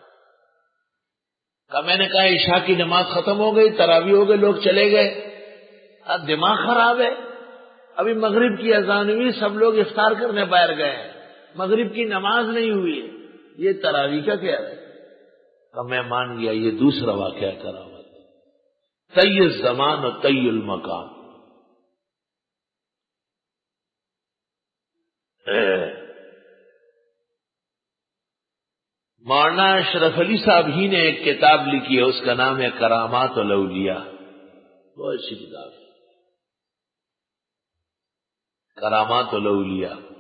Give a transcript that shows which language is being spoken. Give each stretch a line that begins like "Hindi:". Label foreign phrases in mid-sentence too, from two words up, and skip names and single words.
Urdu: میں نے کہا عشاء کی نماز ختم ہو گئی، تراویح ہو گئے، لوگ چلے گئے، اب دماغ خراب ہے، ابھی مغرب کی اذان ہوئی، سب لوگ افطار کرنے باہر گئے ہیں، مغرب کی نماز نہیں ہوئی ہے، یہ تراویح کا کیا ہے؟ میں مان گیا یہ دوسرا واقعہ کرامت،
Arabic: طی الزمان و طی المقام۔
Urdu: مولانا اشرف علی صاحب ہی نے ایک کتاب لکھی ہے، اس کا نام ہے کرامات الاولیاء، بہت اچھی کتاب ہے، کرامات الاولیاء۔